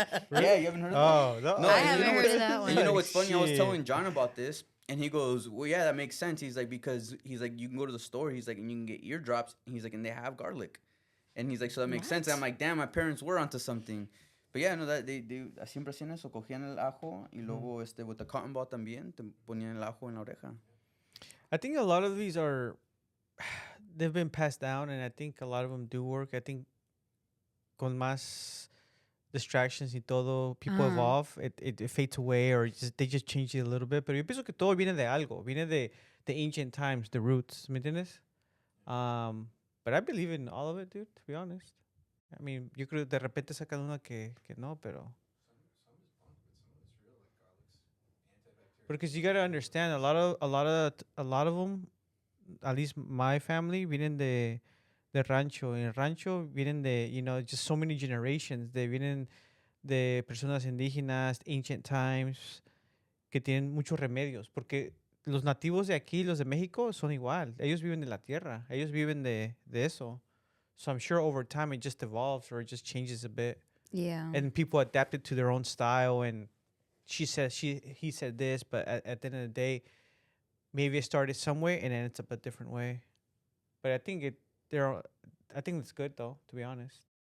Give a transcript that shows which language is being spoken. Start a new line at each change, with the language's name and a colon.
English: Yeah, you haven't heard of that? Oh, no. No, I and haven't heard what's- of that And you know one. what's funny? I was Shit. telling John about this, and he goes, "Well, yeah, that makes sense." He's like, because he's like, you can go to the store. He's like, and you can get eardrops. And he's like, and they have garlic. And he's like, so that makes sense. And I'm like, damn, my parents were onto something. But yeah, no, that they
Spanish: siempre hacían eso, cogían el ajo y luego
English: with the cotton ball
Spanish: también te ponían el ajo en la oreja.
English: I think a lot of these are, they've been passed down, and I think a lot of them do work. I think
Spanish: con más
English: distractions
Spanish: y todo,
English: people
Spanish: Ajá.
English: evolve, it fades away, or they just change it a little bit.
Spanish: Pero yo pienso que todo viene de
English: algo, viene de the ancient times, the roots,
Spanish: ¿me entiendes?
English: But I believe in all of it, dude, to be honest. I mean,
Spanish: yo creo que de repente sacan una que no, pero...
English: Because you gotta understand, a lot of them, at least my family,
Spanish: vienen de rancho. En rancho vienen de,
English: just so many generations.
Spanish: De vienen de personas indígenas,
English: ancient times,
Spanish: que tienen muchos remedios. Porque los nativos de aquí, los de México, son igual. Ellos viven de la tierra. Ellos viven de eso.
English: So I'm sure over time it just evolves or it just changes a bit. Yeah. And people adapt it to their own style, and he said this, but at the end of the day, maybe it started some way and it ends up a different way. But I think it's good though, to be honest.